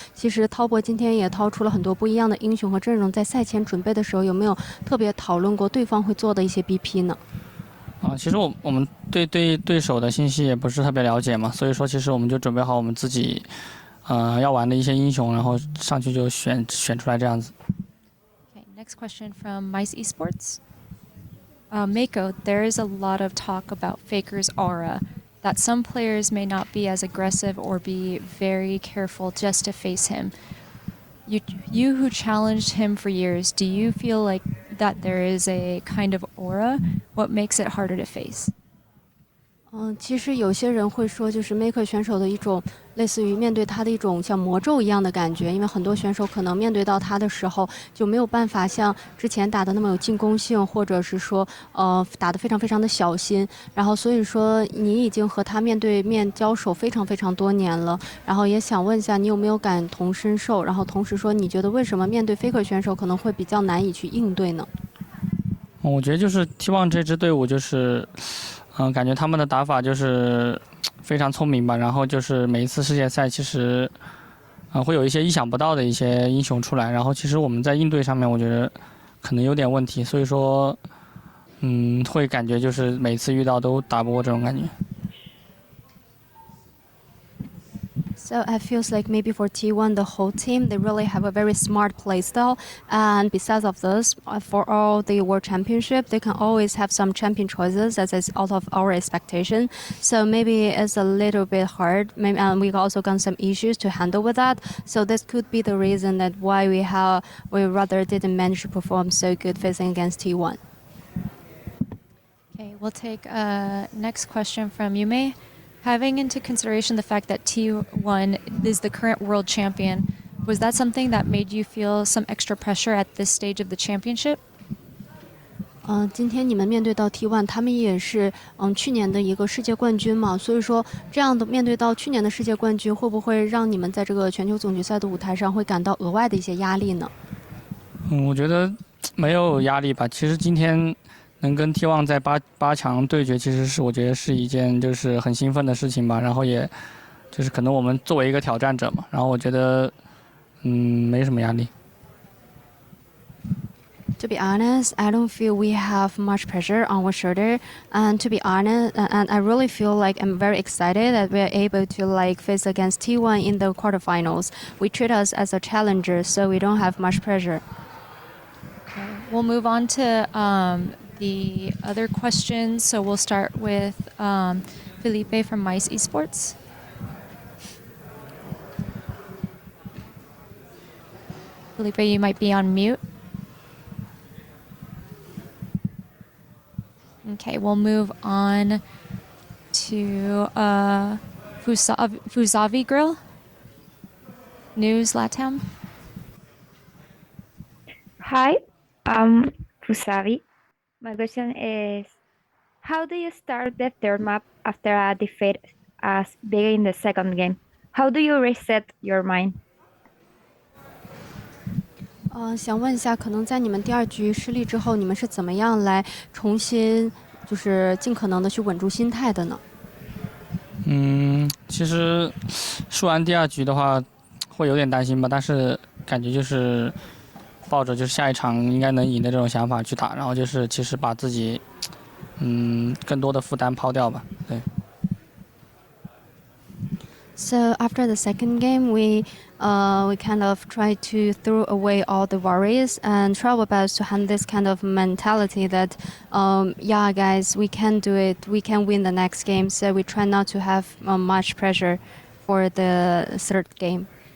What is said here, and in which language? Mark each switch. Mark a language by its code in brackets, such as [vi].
[zh] 其实滔博今天也掏出了很多不一样的英雄和阵容，在赛前准备的时候，有没有特别讨论过对方会做的一些 BP 呢？其实我们对手的信息也不是特别了解嘛，所以说其实我们就准备好我们自己，要玩的一些英雄，然后上去就选出来这样子。 [en] Okay, next question from Mice Esports. Meiko, there is a lot of talk about Faker's aura, that some players may not be as aggressive or be very careful just to face him. You who challenged him for years, do you feel like that there is a kind of aura? What makes it harder to face? [zh] 其实有些人会说，就是 Maker 选手的一种类似于面对他的一种像魔咒一样的感觉，因为很多选手可能面对到他的时候就没有办法像之前打的那么有进攻性，或者是说打得非常非常的小心。然后所以说你已经和他面对面交手非常非常多年了，然后也想问一下你有没有感同身受，然后同时说你觉得为什么面对 Faker 选手可能会比较难以去应对呢？我觉得就是 T1这支队伍就是，感觉他们的打法就是非常聪明吧，然后就是每一次世界赛其实，会有一些意想不到的一些英雄出来，然后其实我们在应对上面我觉得可能有点问题，所以说，会感觉就是每次遇到都打不过这种感觉。 [en] So it feels like maybe for T1, the whole team, they really have a very smart playstyle. And besides of this, for all the World Championship, they can always have some champion choices that is out of our expectation. So maybe it's a little bit hard. Maybe, and we also got some issues to handle with that. So this could be the reason that why we rather didn't manage to perform so good facing against T1. Okay, we'll take next question from Yume. Having into consideration the fact that T1 is the current world champion, was that something that made you feel some extra pressure at this stage of the championship? [zh] 今天你们面对到 T1，他们也是去年的一个世界冠军嘛，所以说这样的面对到去年的世界冠军，会不会让你们在这个全球总决赛的舞台上会感到额外的一些压力呢？我觉得没有压力吧。其实今天能跟 T1在八强对决，其实是我觉得是一件就是很兴奋的事情吧。然后也就是可能我们作为一个挑战者嘛，然后我觉得没什么压力。 [en] To be honest, I don't feel we have much pressure on our shoulder. And to be honest, and I really feel like I'm very excited that we're able to like face against T1 in the quarterfinals. We treat us as a challenger, so we don't have much pressure. Okay, we'll move on to the other questions. So we'll start with Felipe from Mice Esports. Felipe, you might be on mute. Okay, we'll move on to Fusavi Grill, News Latam. Hi, I'm Fusavi. My question is, how do you start the third map after a defeat as big in the second game? How do you reset your mind? [zh] 想问一下，可能在你们第二局失利之后，你们是怎么样来重新，就是尽可能的去稳住心态的呢？其实输完第二局的话，会有点担心吧，但是感觉就是抱着就是下一场应该能赢的这种想法去打，然后就是其实把自己更多的负担抛掉吧，对。 [en] So after the second game, we kind of try to throw away all the worries and try our best to have this kind of mentality that, yeah, guys, we can do it. We can win the next game. So we try not to have much pressure for the third game.